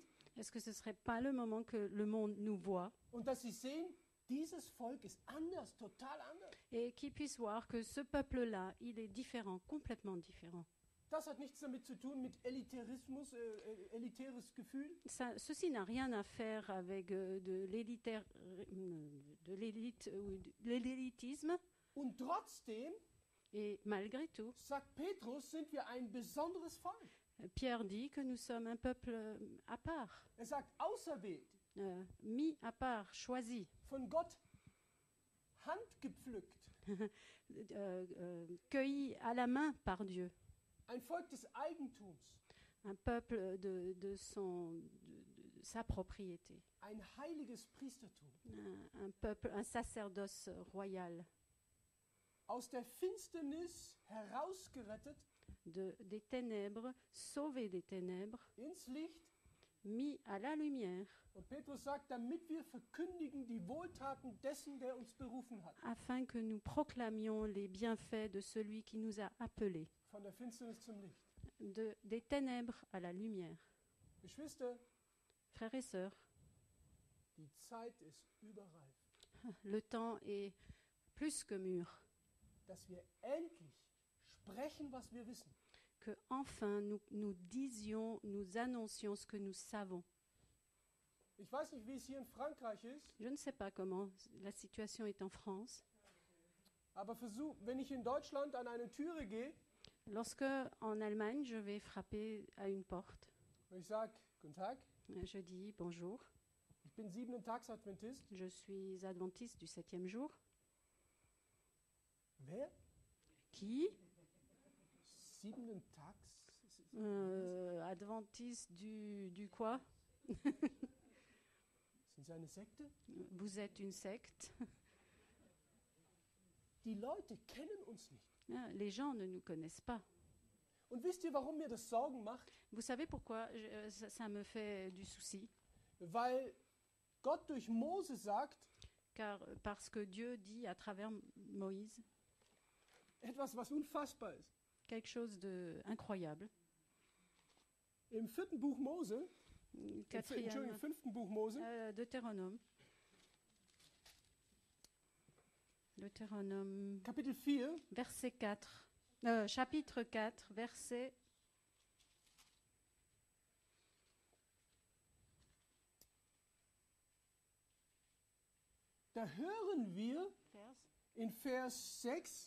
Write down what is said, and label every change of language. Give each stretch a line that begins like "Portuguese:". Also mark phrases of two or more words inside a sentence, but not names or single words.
French: Est-ce que ce ne serait pas le moment que le monde nous voit
German: und dass sie sehen, dieses Volk ist anders, total anders?
French: et qu'ils puissent voir que ce peuple-là, il est différent, complètement différent.
German: Das hat nichts damit zu tun mit Elitarismus, elitäres Gefühl.
French: Ceci n'a rien à faire avec de l'élitisme.
German: Und trotzdem,
French: Et malgré tout,
German: sagt Petrus, sind wir ein besonderes Volk.
French: Pierre dit que nous sommes un peuple à part,
German: Er sagt, auserwählt,
French: mis à part, choisi,
German: von Gott handgepflückt.
French: cueilli à la main par Dieu.
German: Ein Volk des Eigentums,
French: Un peuple de sa propriété.
German: ein heiliges Priestertum.
French: Un peuple, un sacerdoce royal.
German: Aus der Finsternis herausgerettet
French: Des ténèbres, sauvé des ténèbres,
German: ins Licht.
French: mis à la lumière,
German: Und Petrus sagt, damit wir verkündigen die Wohltaten dessen, der uns berufen hat.
French: afin que nous proclamions les bienfaits de celui qui nous a appelés,
German: Von der Finsternis zum Licht.
French: des ténèbres à la lumière.
German: Geschwister,
French: Frères et sœurs,
German: die Zeit ist überreif,
French: le temps est plus que mûr,
German: dass wir endlich sprechen, was wir wissen.
French: que enfin nous disions, nous annoncions ce que nous savons.
German: Ich weiß nicht, wie es hier in Frankreich ist,
French: Je ne sais pas comment la situation est en France.
German: aber wenn ich in Deutschland an eine Türe gehe
French: Lorsque, en Allemagne, je vais frapper à une porte,
German: und ich sage, guten Tag,
French: je dis bonjour,
German: ich bin 7-Tags-Adventist.
French: je suis adventiste du 7e jour.
German: Wer?
French: Qui?
German: 7-Tags?
French: Adventiste du quoi?
German: Sind Sie eine Sekte?
French: Vous êtes une secte?
German: Die Leute kennen uns nicht.
French: Ah, les gens ne nous connaissent pas.
German: Und wisst ihr, warum mir das Sorgen macht?
French: Vous savez pourquoi ça me fait du souci?
German: Weil Gott durch Mose sagt,
French: Parce que Dieu dit à travers Moïse
German: etwas, was unfassbar ist.
French: quelque chose d'incroyable.
German: Im 4. Buch Mose,
French: Quatrième,
German: im 5. Buch Mose,
French: Deutéronome. Deutéronome,
German: Kapitel 4,
French: verset 4. Chapitre 4, verset.
German: da hören wir in Vers 6,